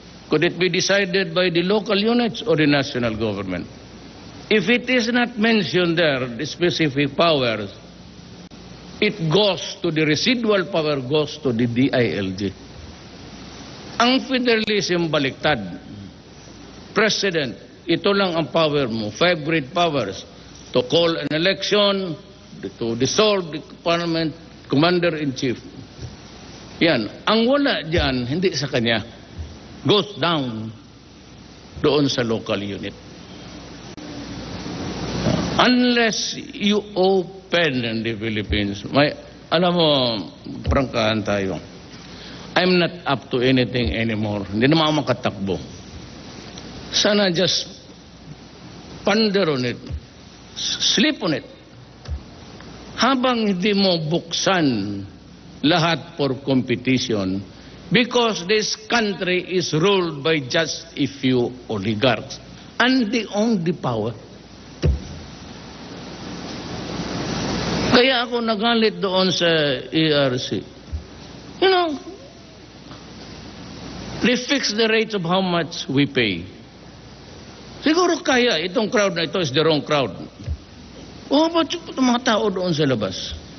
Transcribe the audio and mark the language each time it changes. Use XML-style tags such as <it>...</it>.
<en>Could it be decided by the local units or the national government? If it is not mentioned there, the specific powers, it goes to the residual power, goes to the DILG.</en> <tl>Ang federalism baliktad. President, ito lang ang power mo.</tl> <en>5 great powers. To call an election, to dissolve the parliament, commander-in-chief.</en> <tl>Yan. Ang wala dyan, hindi sa kanya,</tl> <en>goes down</en> <tl>doon sa local unit.</tl> <en>Unless you open in the Philippines,</en> <tl>alam mo, prangkahan tayo.</tl> <en>I'm not up to anything anymore.</en> <tl>Hindi naman ako makatakbo.</tl> <en>Sana just ponder on it. Sleep on it.</en> <tl>Habang hindi mo buksan lahat</tl> <en>for competition, because this country is ruled by just a few oligarchs and they own the power.</en> <tl>Kaya ako nagalit doon sa ERC.</tl> <en>You know, they fix the rates of how much we pay.</en> <tl>Siguro kaya itong crowd na ito</tl> <en>is the wrong crowd.</en> <tl>O ba't yung mga tao doon sa labas?</tl>